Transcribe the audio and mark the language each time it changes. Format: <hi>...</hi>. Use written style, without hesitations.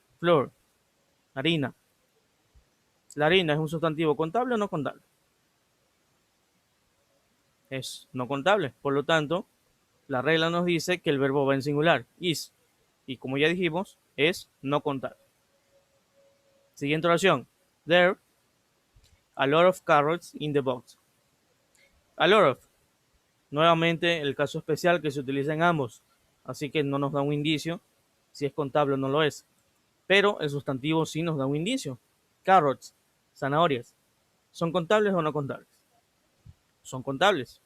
<es>Flour, harina. ¿La harina es un sustantivo contable o no contable? Es no contable. Por lo tanto, la regla nos dice que el verbo va en singular, is. Y como ya dijimos, es no contable. Siguiente oración.</es> <en>There, a lot of carrots in the box. A lot of.</en> <es>Nuevamente el caso especial que se utiliza en ambos. Así que no nos da un indicio si es contable o no lo es. Pero el sustantivo sí nos da un indicio. Carrots, zanahorias. ¿Son contables o no contables? Son contables.</es>